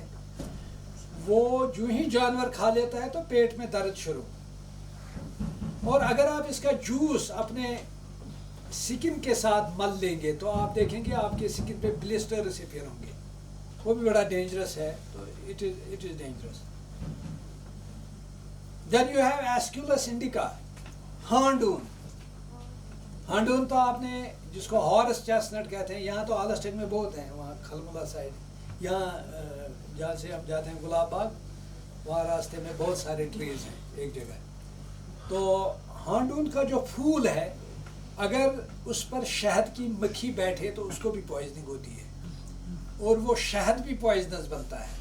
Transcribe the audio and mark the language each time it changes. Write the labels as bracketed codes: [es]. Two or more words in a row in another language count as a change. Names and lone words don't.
[ur] وہ جو ہی جانور کھا لیتا ہے تو پیٹ میں درد شروع. اور اگر آپ اس کا جوس اپنے سکن کے ساتھ مل لیں گے تو آپ دیکھیں گے آپ کے سکن پہ بلسٹر سے پھر ہوں گے, وہ بھی بڑا ڈینجرس ہے. [en] تو it is dangerous. then you have ایسکیولس انڈیکا, ہانڈون. [ur] ہانڈون تو آپ نے جس کو [en] horse chestnut [ur] کہتے ہیں, یہاں تو آلسٹن میں بہت ہیں, وہاں کھلملا سائڈ, یہاں جہاں سے ہم جاتے ہیں گلاب باغ, وہاں راستے میں بہت سارے ٹریز ہیں ایک جگہ. تو ہانڈون کا جو پھول ہے اگر اس پر شہد کی مکھی بیٹھے تو اس کو بھی پوائزننگ ہوتی ہے, اور وہ شہد بھی پوائزنس بنتا ہے.